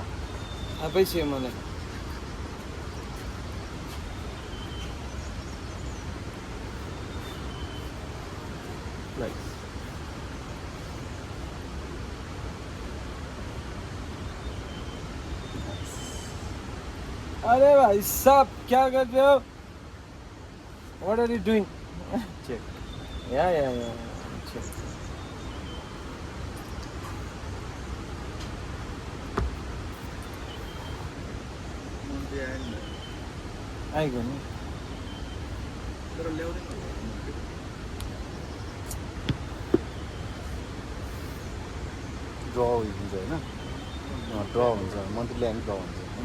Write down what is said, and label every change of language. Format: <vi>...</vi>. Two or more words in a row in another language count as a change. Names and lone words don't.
<ne>आफै छ मलाई नाइस</ne> <hi>अरे भाई साहब क्या कर रहे हो</hi> <en>what are you doing</en> <ne>चेक या चेक आइगयो नि तर ल्याउँदैन ड्र हुन्छ होइन ड्र हुन्छ</ne> <en>monthly land draw</en> <ne>हुन्छ</ne>